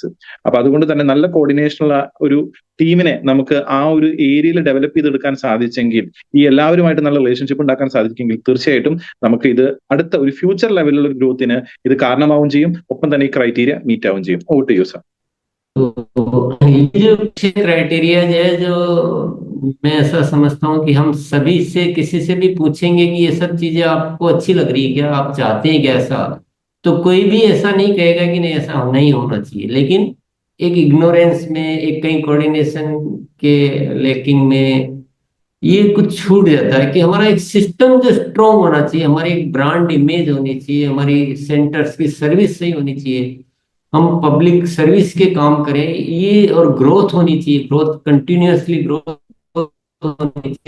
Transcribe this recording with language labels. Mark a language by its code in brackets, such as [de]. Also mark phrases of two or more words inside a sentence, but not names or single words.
[ml] അപ്പൊ അതുകൊണ്ട് തന്നെ നല്ല കോർഡിനേഷനുള്ള ഒരു ടീമിനെ നമുക്ക് ആ ഒരു ഏരിയയിൽ ഡെവലപ്പ് ചെയ്തെടുക്കാൻ സാധിച്ചെങ്കിൽ, ഈ എല്ലാവരുമായിട്ട് നല്ല റിലേഷൻഷിപ്പ് ഉണ്ടാക്കാൻ സാധിച്ചെങ്കിൽ, തീർച്ചയായിട്ടും നമുക്ക് ഇത് അടുത്ത ഒരു ഫ്യൂച്ചർ ലെവലിലുള്ള ഗ്രോത്തിന് ഇത് കാരണമാവും ചെയ്യും. ഒപ്പം തന്നെ ഈ [en] criteria meet [ml] ആവും ചെയ്യും. [en] over to you sir. [hi] तो ये जो क्राइटेरिया है, जो मैं ऐसा समझता हूँ कि हम सभी से किसी से भी पूछेंगे कि ये सब चीजें आपको अच्छी लग रही है क्या, आप चाहते हैं क्या ऐसा, तो कोई भी ऐसा नहीं कहेगा कि नहीं ऐसा नहीं होना चाहिए. लेकिन एक इग्नोरेंस में, एक कहीं कोऑर्डिनेशन के लैकिंग में ये कुछ छूट जाता है कि हमारा एक सिस्टम जो स्ट्रॉन्ग होना चाहिए, हमारी एक [en] brand image [hi] होनी चाहिए, हमारी सेंटर्स की सर्विस सही होनी चाहिए, हम [en] public service [hi] के काम करें, ये और ग्रोथ होनी चाहिए, [en] growth continuously growth [hi] होनी चाहिए.